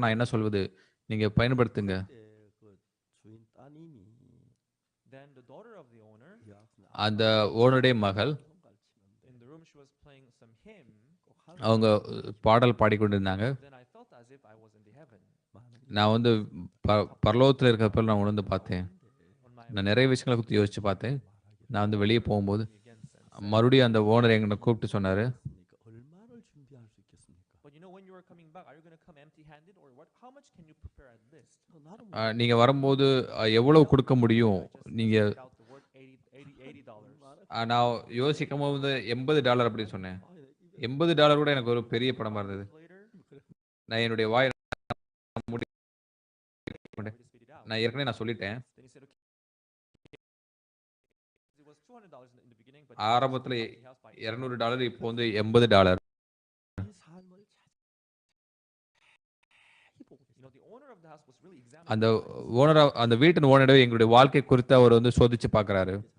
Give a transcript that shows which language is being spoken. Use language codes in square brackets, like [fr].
[ta] நான் என்ன சொல்வது? நீங்க பயன்படுத்துங்க. [ko] 그 주인 따님이 [en] Then the daughter of the owner, [ko] 여학생 [ta] அந்த ஓனருடைய மகள் [ko] 가르치는데 [en] in the room, she was playing some hymn. [ta] அவங்க பாடல் பாடிக்கொண்டிருந்தாங்க. [en] Then I felt as if I was in the heaven. [ta] நான் வந்து பரலோகத்தில் இருக்கிறப்ப நான் உணர்ந்து பார்த்தேன். [en] On my [ta] நான் நிறைய விஷயங்களை குறித்து யோசிச்சு பார்த்தேன். நான் வந்து வெளியே போகும்போது [en] again said, [ta] மறுபடியும் அந்த ஓனர் எங்களை கூப்பிட்டு சொன்னாரு, [ko] 얼마를 준비할 수 있겠습니까? [en] "But when you are coming back, are you going to come empty-handed, or what? How much can you prepare at least?" [ko] 나는 [ta] நீங்க வரும்போது எவ்வளவு கொடுக்க முடியும்? நீங்க [en] Worked out the word $80. [ta] நான் யோசிக்கும் போது $80 அப்படின்னு சொன்னேன். $80 கூட எனக்கு ஒரு பெரிய பணமா இருந்தது. [en] Later, [ta] நான் என்னுடைய வாய் [en] we just spit it out. [ta] நான் ஏற்கனவே நான் சொல்லிட்டேன். [en] Then he said, "Okay." It was $200 in the beginning, but [ta] ஆரம்பத்துல [en] he bought the house by [ta] $200, இப்போ வந்து $80. [ko] 이 삶을 [en] the owner of the house was really examining. [ta] அந்த ஓனர் அந்த வீட்டின் ஓனரே எங்களுடைய வாழ்க்கை குறித்து அவர் வந்து சோதிச்சு பார்க்கறாரு.